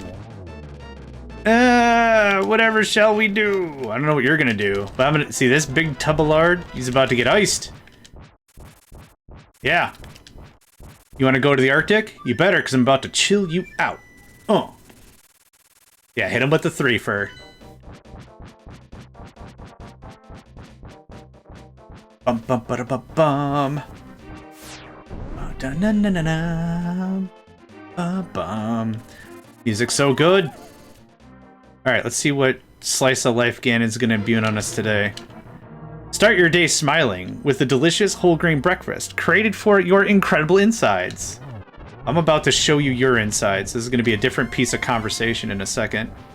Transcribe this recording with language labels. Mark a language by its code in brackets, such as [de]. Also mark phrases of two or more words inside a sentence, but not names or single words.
[en] Whatever shall we do? I don't know what you're gonna do, but I'm gonna see this big tub of lard. He's about to get iced. Yeah. You want to go to the Arctic? You better, because I'm about to chill you out. Oh. Yeah, hit him with the threefer. Bum bum ba bum bum. Da na na na na. Ba bum. Music's so good. All right, let's see what slice of life Ganon's gonna imbue on us today. Start your day smiling with a delicious whole grain breakfast created for your incredible insides. I'm about to show you your insides. This is gonna be a different piece of conversation in a second.